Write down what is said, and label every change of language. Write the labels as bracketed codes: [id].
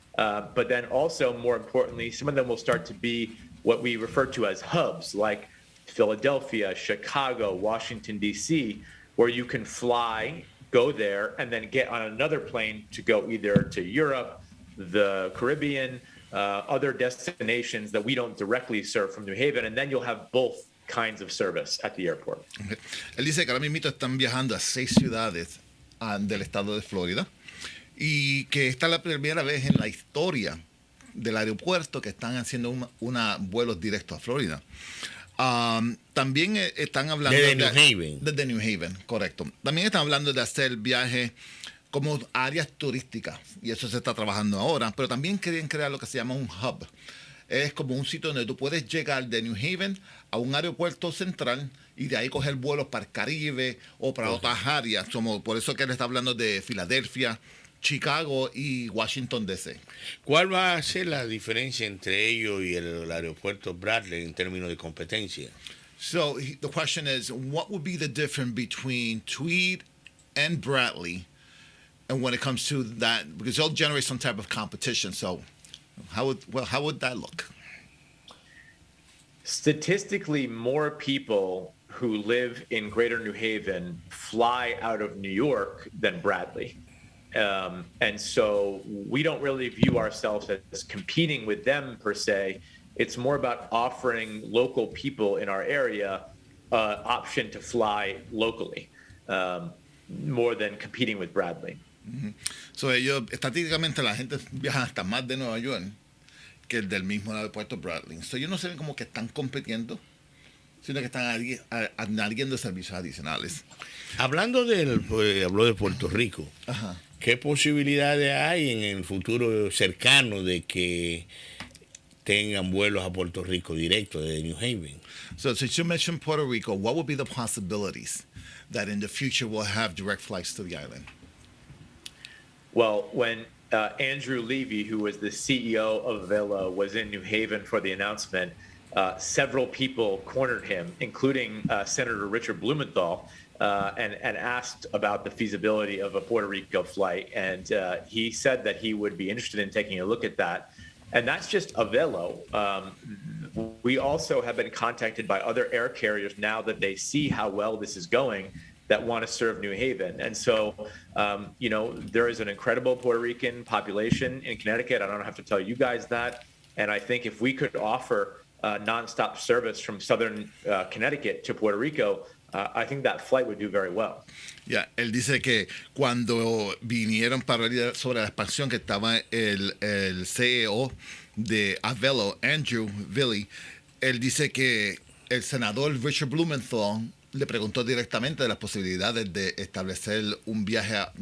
[en] But then also, more importantly, some of them will start to be what we refer to as hubs, like Philadelphia, Chicago, Washington, D.C., where you can fly, go there, and then get on another plane to go either to Europe, the Caribbean, other destinations that we don't directly serve from New Haven, and then you'll have both kinds of service at the airport. [es] Él dice que ahora mismo están viajando a 6 ciudades del estado de Florida y que esta es la primera vez en la historia del aeropuerto que están haciendo vuelos directos a Florida. También están hablando desde New Haven. Desde New Haven, correcto. También están hablando de hacer viajes como áreas turísticas y eso se está trabajando ahora, pero también quieren crear lo que se llama un hub. Es como un sitio donde tú puedes llegar de New Haven a un aeropuerto central y de ahí coger vuelos para el Caribe o para otras áreas. Por eso que él está hablando de Filadelfia, Chicago y Washington, D.C. ¿Cuál va a ser la diferencia entre ellos y el aeropuerto Bradley en términos de competencia? [en] So the question is, what would be the difference between Tweed and Bradley, and when it comes to that, because they'll generate some type of competition. So how would that look? Statistically, more people who live in Greater New Haven fly out of New York than Bradley. And so we don't really view ourselves as competing with them per se. It's more about offering local people in our area option to fly locally, more than competing with Bradley. Mm-hmm. [es] So ellos, estadísticamente la gente viaja hasta más de Nueva York que el del mismo aeropuerto Bradley. So ellos no se ven como que están compitiendo, sino que están añadiendo servicios adicionales. Habló de Puerto Rico. Ajá. ¿Qué posibilidades hay en el futuro cercano de que tengan vuelos a Puerto Rico directo desde New Haven? [en] So since you mentioned Puerto Rico, what would be the possibilities that in the future we'll have direct flights to the island? Well, when Andrew Levy, who was the CEO of Arvelo, was in New Haven for the announcement, several people cornered him, including Senator Richard Blumenthal, and asked about the feasibility of a Puerto Rico flight. And he said that he would be interested in taking a look at that. And that's just Arvelo. We also have been contacted by other air carriers now that they see how well this is going, that want to serve New Haven. And so, there is an incredible Puerto Rican population in Connecticut. I don't have to tell you guys that. And I think if we could offer nonstop service from southern Connecticut to Puerto Rico, I think that flight would do very well. [es] Ya, él dice que cuando vinieron para hablar sobre la expansión, que estaba el CEO de Arvelo, Andrew Levy, él dice que el senador Richard Blumenthal le preguntó directamente de las posibilidades de establecer un viaje